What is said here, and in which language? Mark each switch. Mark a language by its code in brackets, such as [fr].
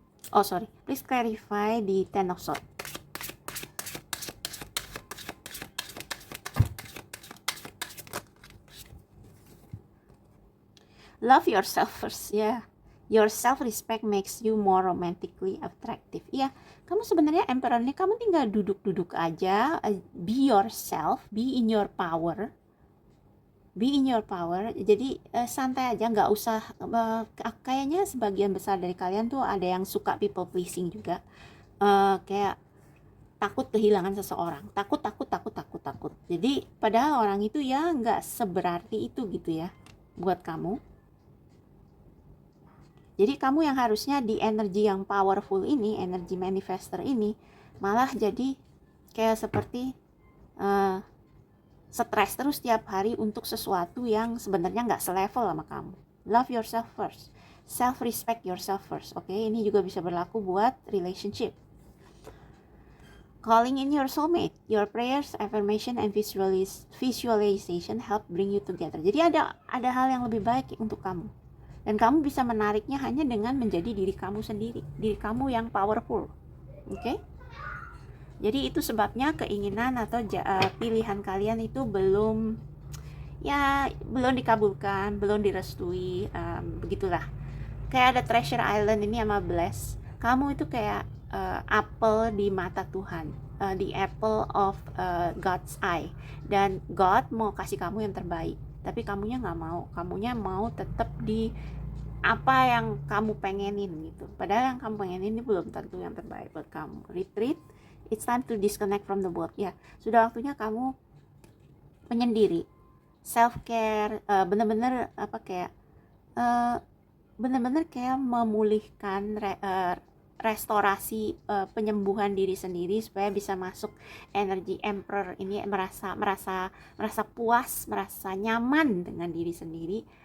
[en] Oh sorry, please clarify the Ten of Swords. Love yourself first, ya. Your self-respect makes you more romantically attractive. [id] Ya, kamu sebenarnya Emperor ini kamu tinggal duduk-duduk aja, [en] be yourself, be in your power. Be in your power, [id] jadi santai aja, nggak usah kayaknya sebagian besar dari kalian tuh ada yang suka people pleasing juga, kayak takut kehilangan seseorang, takut. Jadi padahal orang itu ya nggak seberarti itu gitu ya buat kamu. Jadi kamu yang harusnya di energi yang powerful ini, energi manifester ini, malah jadi kayak seperti stres terus tiap hari untuk sesuatu yang sebenarnya nggak selevel sama kamu. [en] Love yourself first. Self-respect yourself first. [id] Oke, ini juga bisa berlaku buat relationship. [en] Calling in your soulmate. Your prayers, affirmation, and visualization help bring you together. [id] Jadi ada hal yang lebih baik untuk kamu. Dan kamu bisa menariknya hanya dengan menjadi diri kamu sendiri. Diri kamu yang powerful. Oke? Jadi itu sebabnya keinginan atau pilihan kalian itu belum dikabulkan, belum direstui, begitulah. Kayak ada Treasure Island ini sama Bless. Kamu itu kayak apel di mata Tuhan, [en] the apple of God's eye. [id] Dan God mau kasih kamu yang terbaik, tapi kamunya nggak mau. Kamunya mau tetap di apa yang kamu pengenin gitu. Padahal yang kamu pengenin ini belum tentu yang terbaik buat kamu. [en] Retreat, it's time to disconnect from the world. [id] Ya, sudah waktunya kamu menyendiri, self care, bener-bener kayak memulihkan restorasi, penyembuhan diri sendiri supaya bisa masuk energi emperor ini, merasa puas, merasa nyaman dengan diri sendiri.